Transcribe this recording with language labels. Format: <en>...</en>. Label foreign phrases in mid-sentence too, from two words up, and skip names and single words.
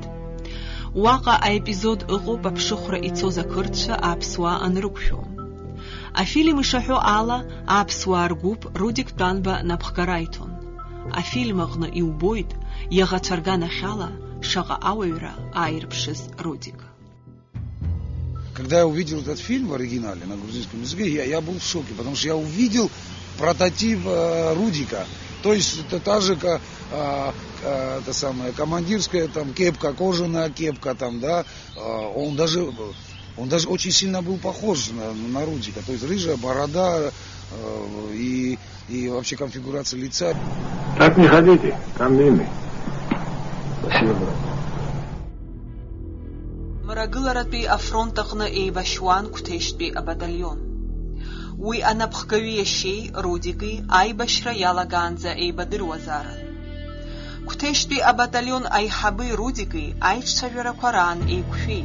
<ab>Уаҟа аепизод ыҟоуп аԥшыхәра ицоз ақырҭцәа аԥсуаа анрықәшәо. Афильм ишаҳәо ала, аԥсуаа ргәыԥ Рудик Тәанба напхгара иҭон. Афильм аҟны иубоит, иаӷацәа рганахьала шаҟа ауаҩра ааирԥшыз Рудик.</ab> <ru>Когда я увидел этот фильм в оригинале на грузинском языке, я был в шоке, потому что я увидел прототип Рудика. То есть это та же та самая командирская там кепка, кожаная кепка там, да. Он даже очень сильно был похож на Рудика. То есть рыжая борода и вообще конфигурация лица. Так не ходите, там мины. Спасибо, брат.</ru> <ab>Мрагыларатәи афронт аҟны еибашьуан Қәҭешьтәи абаталион. Уи анапхгаҩы иашьеи Рудики аибашьра иалагаанӡа еибадыруазаарын. Қәҭешьтәи абаталион аиҳаби Рудики аиҿцәажәарақәа раан еиқәшәеит.</ab>